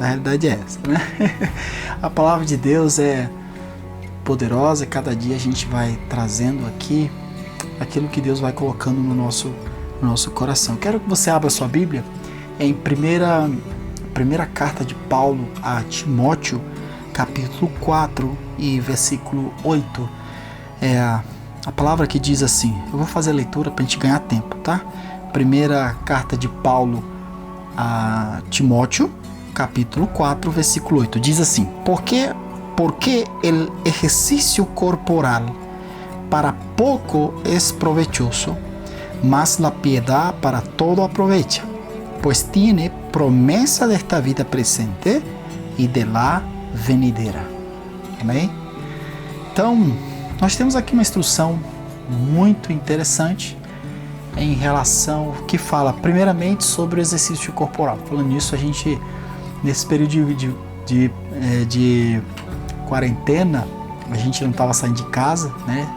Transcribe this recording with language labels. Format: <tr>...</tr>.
<pt>A realidade é essa, né? A palavra de Deus é poderosa, cada dia a gente vai trazendo aqui aquilo que Deus vai colocando no nosso coração. Quero que você abra sua Bíblia em primeira carta de Paulo a Timóteo, capítulo 4 e versículo 8. É a palavra que diz assim, eu vou fazer a leitura para a gente ganhar tempo, tá? Primeira carta de Paulo a Timóteo, capítulo 4, versículo 8, diz assim,</pt> <es>porque el ejercicio corporal para poco es provechoso, mas la piedad para todo aprovecha, pues tiene promesa de esta vida presente y de la venidera.</es> <pt>Amém? Então, nós temos aqui uma instrução muito interessante em relação que fala primeiramente sobre o exercício corporal. Falando nisso, a gente nesse período de quarentena, a gente não estava saindo de casa, né?</pt>